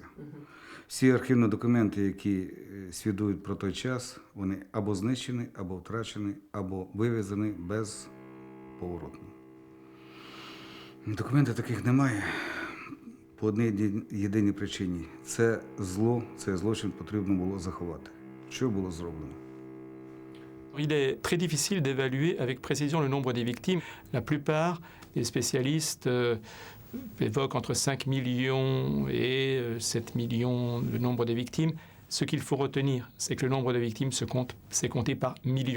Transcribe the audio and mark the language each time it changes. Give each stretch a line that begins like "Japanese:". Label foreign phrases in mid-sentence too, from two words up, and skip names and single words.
Ukrainian: Всі архівні документи, які свідчать про той час, вони або знищені, або втрачені, або вивезені безповоротно. Документів таких немає по одній єдиній причині. Це зло, цей злочин потрібно було заховати. Що було зроблено?
French: Il est très difficile d'évaluer avec précision le nombre des victimes. La plupart des spécialistes évoquent entre 5 millions et 7 millions le nombre des victimes. Ce qu'il faut retenir, c'est que le nombre de victimes c'est compté par millions.